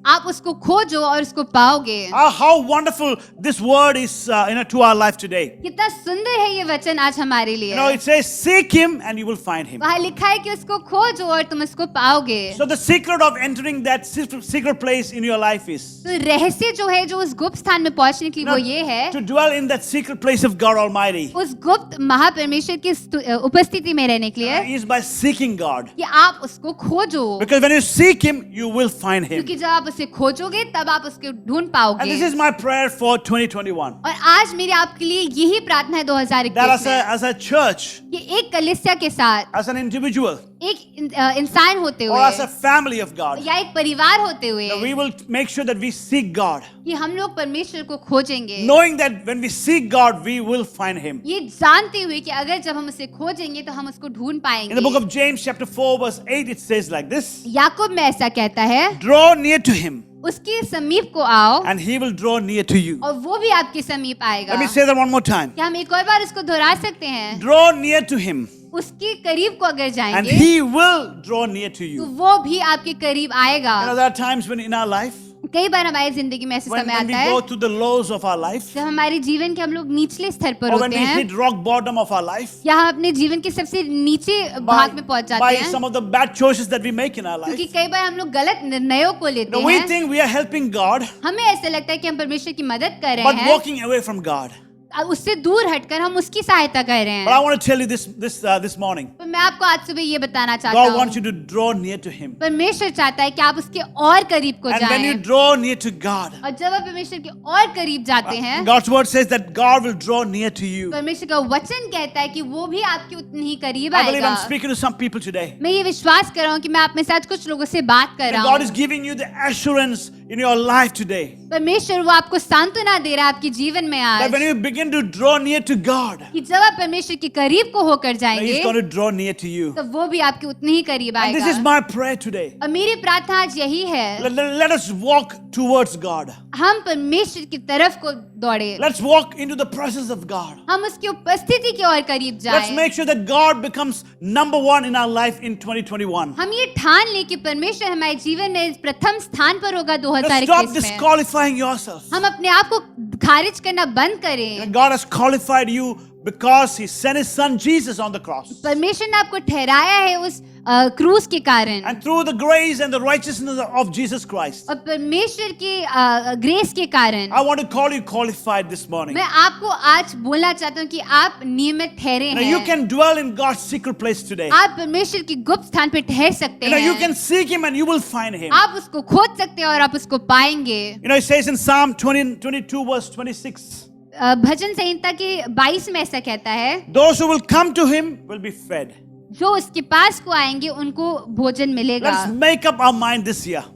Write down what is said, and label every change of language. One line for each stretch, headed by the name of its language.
Hindi: आप उसको खोजो और उसको पाओगे।
English: How wonderful this word is to our life today.
Hindi: कितना सुंदर है ये वचन आज हमारे लिए।
English: It says seek Him and you will find Him.
Hindi: वहाँ लिखा है कि उसको खोजो और तुम उसको पाओगे।
English: So the secret of entering that secret place in your life is
Hindi: तो रहस्य जो है जो उस गुप्त स्थान में पहुंचने के लिए वो ये है,
English: to dwell in that secret place of God Almighty
Hindi: उस गुप्त महापरमेश्वर की उपस्थिति में रहने के लिए
English: is by seeking God.
Hindi: कि आप उसको खोजो।
English: Because when you seek Him, you will find Him.
Hindi: क्योंकि जब आप उसे खोजोगे तब आप उसको ढूंढ
English: And
Hindi: पाओगे।
English: this is my prayer for 2021.
Hindi: और आज मेरी आपके लिए यही प्रार्थना है
English: That
Hindi: 2021 में
English: as a church,
Hindi: कि एक कलीसिया के साथ,
English: as an individual,
Hindi: एक इंसान होते
English: or as a
Hindi: हुए
English: family of God,
Hindi: या एक परिवार होते हुए
English: we will make sure that we seek God.
Hindi: कि हम लोग परमेश्वर को खोजेंगे,
English: Knowing that when we seek God, we will find Him.
Hindi: ये जानते हुए कि अगर जब हम उसे खोजेंगे तो हम उसको ढूंढ
English: In the book
Hindi: पाएंगे।
English: of James chapter 4:8 it says like this.
Hindi: याकूब में ऐसा कहता है,
English: Draw near to Him
Hindi: उसके समीप को आओ
English: and He will draw near to you.
Hindi: और वो भी आपके समीप आएगा।
English: Let me say that one more time.
Hindi: क्या हम एक और बार इसको दोहरा सकते हैं?
English: Draw near to Him
Hindi: उसके करीब को अगर
English: and
Hindi: जाएंगे
English: He will draw near to
Hindi: तो
English: you.
Hindi: वो भी आपके करीब आएगा।
English: There are times when in our life
Hindi: कई बार हमारी जिंदगी में ऐसे
English: when,
Hindi: समय
English: when we
Hindi: आता है
English: go through the lows of our life,
Hindi: जब हमारे जीवन के हम लोग निचले स्तर पर
English: or when
Hindi: होते
English: we
Hindi: हैं
English: hit rock bottom of our life,
Hindi: या हम अपने जीवन के सबसे नीचे भाग में पहुंच
English: by
Hindi: जाते हैं
English: some of the bad choices that we make in our life.
Hindi: क्योंकि कई बार हम लोग गलत निर्णयों को लेते
English: Now we
Hindi: हैं
English: think we are helping God,
Hindi: हमें ऐसा लगता है कि हम परमेश्वर की मदद कर रहे
English: but
Hindi: हैं
English: walking away from God.
Hindi: अब उससे दूर हटकर हम उसकी सहायता कर रहे
English: But I
Hindi: हैं
English: want to tell you this morning,
Hindi: तो मैं आपको आज सुबह ये बताना चाहता
English: God
Hindi: हूँ
English: wants you to draw near to Him.
Hindi: परमेश्वर चाहता है कि आप उसके और करीब को
English: And when you
Hindi: जाएं
English: draw near to God,
Hindi: और जब आप परमेश्वर के और करीब जाते हैं
English: God's word says that God will draw near to you.
Hindi: परमेश्वर का वचन कहता है कि वो भी आपके उतनी ही करीब
English: I believe
Hindi: आएगा
English: I'm speaking to some people today.
Hindi: मैं ये विश्वास कर रहा हूँ कि मैं आप में से आज कुछ लोगों से बात कर
English: And
Hindi: रहा
English: God is
Hindi: हूँ
English: giving you the assurance in your life today
Hindi: परमेश्वर वो आपको सांत्वना दे रहा है आपके जीवन में
English: that
Hindi: आज
English: when you begin to draw near to God,
Hindi: कि जब आप परमेश्वर के करीब को होकर
English: He's
Hindi: जाएंगे
English: going to draw near to you.
Hindi: तो वो भी आपके उतने ही करीब
English: And this is
Hindi: आएगा
English: my prayer today.
Hindi: और मेरी प्रार्थना आज यही है
English: Let us walk towards God.
Hindi: हम परमेश्वर की तरफ को दौड़े
English: Let's walk into the presence of God.
Hindi: हम उसकी उपस्थिति के और करीब
English: Let's
Hindi: जाएं
English: make sure that God becomes number one in our life in 2021.
Hindi: हम ये ठान लें कि परमेश्वर हमारे जीवन में प्रथम स्थान पर होगा
English: Let's stop
Hindi: 2021 में
English: disqualifying yourself.
Hindi: हम अपने आप को खारिज करना बंद करें
English: And God has qualified you because He sent His Son Jesus on the cross.
Hindi: परमेश्वर ने आपको ठहराया है उस क्रूस के कारण
English: And through the grace and the righteousness of Jesus Christ,
Hindi: और परमेश्वर की ग्रेस के कारण
English: I want to call you qualified this morning.
Hindi: मैं आपको आज बोलना चाहता हूँ कि आप नियमित ठहरे
English: Now you
Hindi: हैं
English: can dwell in God's secret place today.
Hindi: आप परमेश्वर की गुप्त स्थान पर ठहर सकते
English: You
Hindi: हैं
English: can seek Him and you will find Him.
Hindi: आप उसको खोज सकते हैं और आप उसको पाएंगे
English: It says in Psalm 22 verse 26,
Hindi: भजन संहिता के 22 में ऐसा कहता है
English: those who will come to Him will be fed.
Hindi: जो उसके पास को आएंगे उनको भोजन मिलेगा
English: Let's make up our mind this year